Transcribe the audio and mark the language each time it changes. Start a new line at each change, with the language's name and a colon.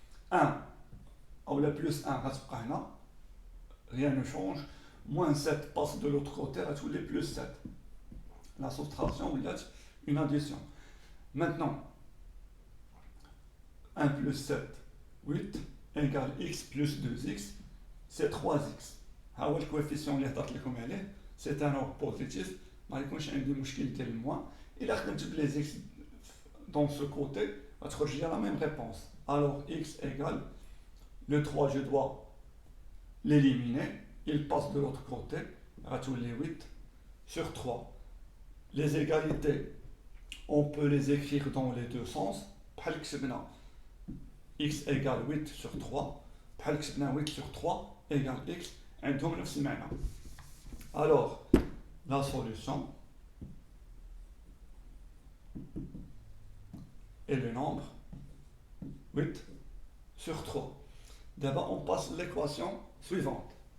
French: 1 ou la plus 1
Arabic: غتبقى هنا.
French: Rien ne change. Moins 7 passe de l'autre côté
Arabic: غتولي
French: plus 7. La soustraction
Arabic: ولات
French: une addition. Maintenant 1 plus 7 8 égale x plus 2x c'est 3x.
Arabic: ها هو الكويفيسيون اللي هضرت لكم عليه.
French: C'est un nombre positif.
Arabic: ما يكونش عندي مشكل ديال الموان. إلا خدمت بلي x
French: dans ce côté
Arabic: غتخرج لي
French: la même réponse. Alors x égale le 3 je dois l'éliminer. Il passe de l'autre côté.
Arabic: غتولي
French: 8 sur 3. Les égalités on peut les écrire dans les deux sens.
Arabic: بحال كتبنا
French: x égale 8 sur 3
Arabic: بحال كتبنا
French: 8 sur 3 égale x
Arabic: عندهم نفس المعنى.
French: Alors la solution est le nombre 8 sur 3. D'abord on passe l'équation suivante.